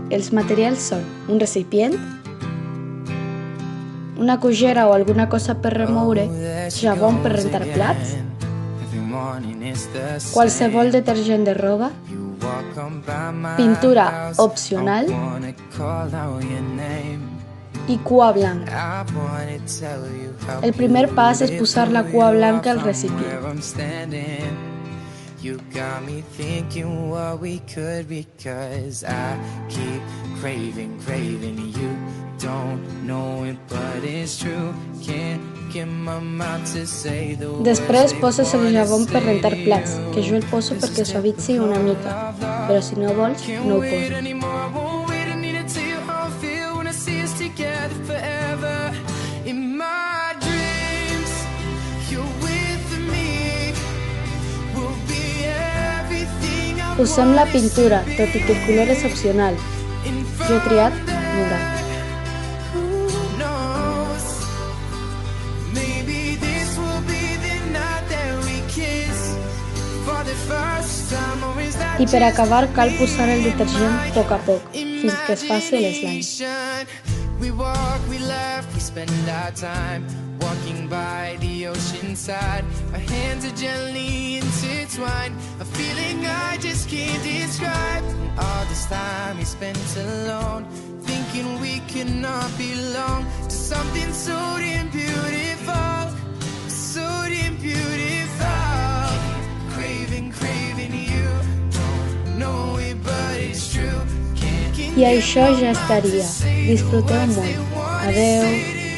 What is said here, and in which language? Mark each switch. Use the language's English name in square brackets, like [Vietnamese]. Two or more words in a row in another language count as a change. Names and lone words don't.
[Catalan] Els materials són un recipient, una cullera o alguna cosa per remoure, jabón per rentar plats, qualsevol detergent de roba, pintura opcional i cua blanca. El primer pas és posar la cua blanca al recipient. [English] You got me thinking what we could be, 'cause I keep craving you. Don't know it, but it's true. Can't get my mouth to say the words. [Catalan] Després poses el jabón per rentar plats, que jo el poso perquè suavitzi una mica, però si no vols, no ho posis. Posem la pintura, tot i que el color és opcional. Jo he triat morat. I per acabar cal posar el detergent a poc, fins que es faci l'slime. [English] We walk, we laugh, we spend our time walking by the ocean side. Our hands are gently intertwined, a feeling I just can't describe. All this time we spent alone, thinking we could not belong to something so damn beautiful, so damn beautiful. Craving you, don't know it but it's true. [Catalan] I això ja estaria. Disfruteu molt. Adeu.